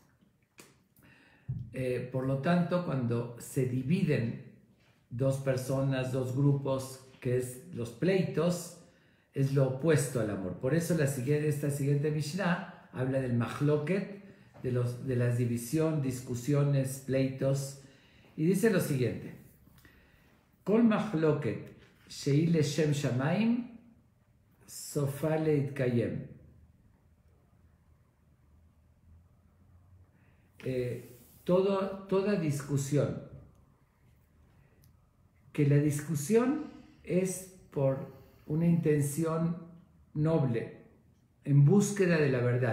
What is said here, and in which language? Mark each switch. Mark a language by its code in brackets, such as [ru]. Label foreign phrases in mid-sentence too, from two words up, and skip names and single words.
[es] Por lo tanto, cuando se dividen dos personas, dos grupos, que es los pleitos, es lo opuesto al amor. Por eso esta siguiente Mishnah habla del mahloket, de la división, discusiones, pleitos, y dice lo siguiente: [he] כל מחלוקת שהיא לשם שמים סופה להתקיים. [es] Toda discusión, que la discusión es por una intención noble, en búsqueda de la verdad.